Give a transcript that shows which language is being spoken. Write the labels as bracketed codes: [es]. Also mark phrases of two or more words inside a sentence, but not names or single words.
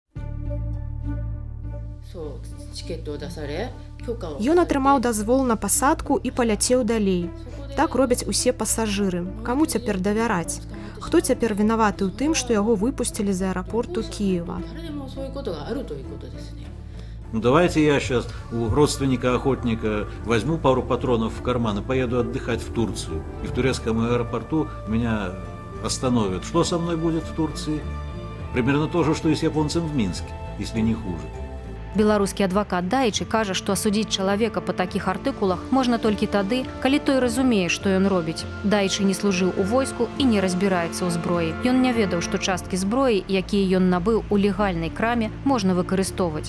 [be] Ён атрымаў дазвол на пасадку і паляцеў далей. Так робяць усе пасажыры. Каму цяпер давяраць? Хто цяпер вінаваты ў тым, што яго выпусцілі з аэрапорту Кіева? [ru] Ну давайте я сейчас у родственника-охотника возьму пару патронов в карман и поеду отдыхать в Турцию. И в турецком аэропорту меня остановят. Что со мной будет в Турции? Примерно то же, что и с японцем в Минске, если не хуже. [be] Беларускі адвакат Даічы кажа, што асудзіць чалавека па такіх артыкулах можна толькі тады, калі той разумее, што ён робіць. Даічы не служыў у войску і не разбіраецца ў зброі. Ён не ведаў, што часткі зброі, якія ён набыў у легальнай краме, можна выкарыстоўваць.